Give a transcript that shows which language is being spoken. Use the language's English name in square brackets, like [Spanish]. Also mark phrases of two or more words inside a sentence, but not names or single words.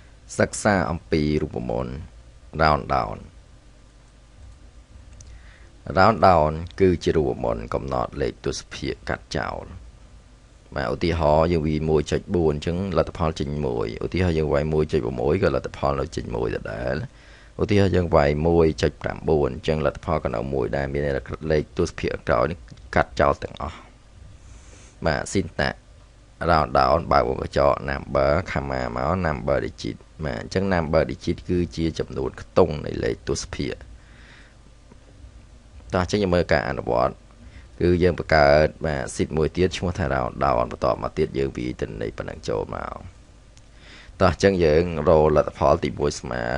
[Khmer] សិក្សាអំពីរូបមន្ត [English] round down round down [Khmer] គឺជារូបមន្តកំណត់លេខទស្សភាគកាត់ចោល បាទឧទាហរណ៍យើងវា 1.4 អញ្ចឹងលទ្ធផលចេញ1ឧទាហរណ៍យើងវាយ 1.6 ក៏លទ្ធផលនៅចេញ1ដដែលឧទាហរណ៍យើងវាយ 1.9 អញ្ចឹងលទ្ធផលក៏នៅ1ដែរមានលេខទស្សភាគក្រោយនេះកាត់ចោលទាំងអស់បាទ [English] syntax round down [Khmer] បើកកញ្ចក់ [English] number comma [Khmer] មក [English] number digit [Khmer] បាទអញ្ចឹង [English] number digit [Khmer] គឺជាចំនួនខ្ទង់នៃលេខទស្សភាគ តោះចេញយើងមើលការអនុវត្តគឺយើងបង្កើតបាទ sheet មួយទៀតឈ្មោះថា [English] round down [Khmer] បន្តមកទៀតយើងវាយទិន្នន័យប៉ុណ្ណឹងចូលមកតោះអញ្ចឹងយើងរកលទ្ធផលទី1ស្មើ